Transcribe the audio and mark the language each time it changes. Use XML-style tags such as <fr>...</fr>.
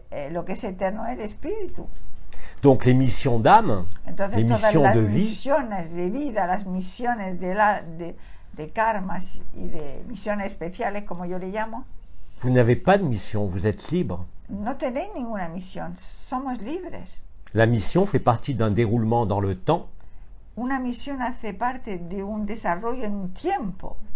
<es>Lo que es eterno es el espíritu.</es> <fr>Donc les missions d'âme, les missions de vie,</fr> <es>misiones de vida, las misiones de karmas y de misiones especiales, como yo le llamo,</es> <fr>vous n'avez pas de mission, vous êtes libre.</fr> <es>No tenéis ninguna misión, somos libres.</es> <fr>La mission fait partie d'un déroulement dans le temps.</fr> <es>Una misión hace parte de un desarrollo en un tiempo.</es>